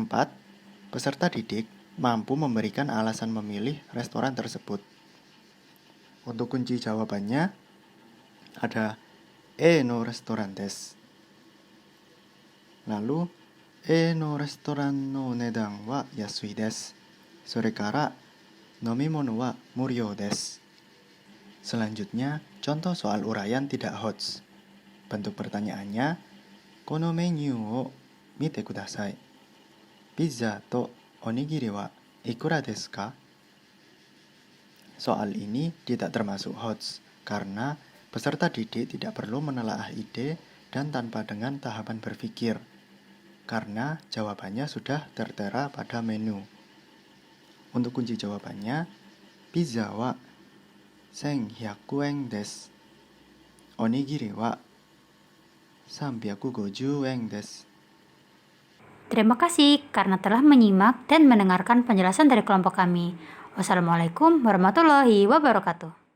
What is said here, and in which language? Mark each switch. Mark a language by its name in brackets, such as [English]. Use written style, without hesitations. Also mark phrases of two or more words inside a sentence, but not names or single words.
[Indonesian] Peserta didik mampu memberikan alasan memilih restoran tersebut. Untuk kunci jawabannya ada [Japanese] Eのレストランです. Lalu Eのレストランのお値段は安いです. それから飲み物は無料です. [Indonesian] Selanjutnya, contoh soal uraian tidak HOTS. Bentuk pertanyaannya, [Japanese] このメニューを見てください. ピザとおにぎりはいくらですか? [Indonesian] Soal ini tidak termasuk HOTS karena peserta didik tidak perlu menelaah ide dan tanpa dengan tahapan berpikir karena jawabannya sudah tertera pada menu. Untuk kunci jawabannya, [Japanese] ピザは1100円です. おにぎりは350円です. [Indonesian] Terima kasih karena telah menyimak dan mendengarkan penjelasan dari kelompok kami. [Arabic] والسلام عليكم ورحمة الله وبركاته.